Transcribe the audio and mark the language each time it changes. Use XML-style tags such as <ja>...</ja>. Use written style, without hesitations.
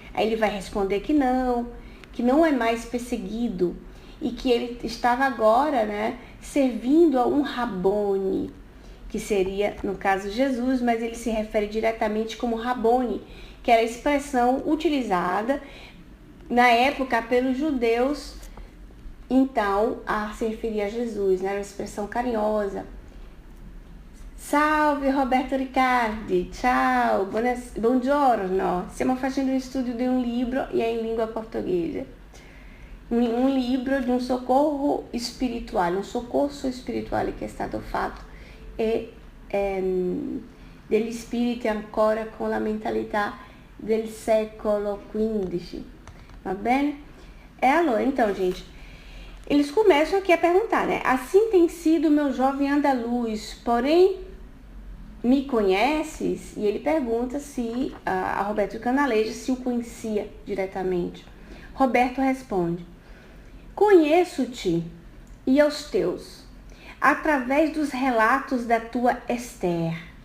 <pt>Aí ele vai responder que não é mais perseguido e que ele estava agora, né, servindo a um Rabone, que seria, no caso, Jesus, mas ele se refere diretamente como Rabone, que era a expressão utilizada na época pelos judeus Então, a se referir a Jesus, né? Era uma expressão carinhosa.</pt> <it>Salve Roberto Riccardi, ciao, buongiorno. Stiamo facendo</it> <pt>um estudo de um livro e é em língua portuguesa.</pt> <it>Um libro di un soccorso spirituale che è stato fatto e degli spiriti ancora con la mentalità del</it> <pt>século XV,</pt> <it>va bene? Allora,</it> <pt>então, gente, eles começam aqui a perguntar, né? Assim tem sido meu jovem andaluz, porém me conheces? E ele pergunta se a Roberto Canaleja se o conhecia diretamente. Roberto responde: conheço-te e aos teus, através dos relatos da tua Esther.</pt>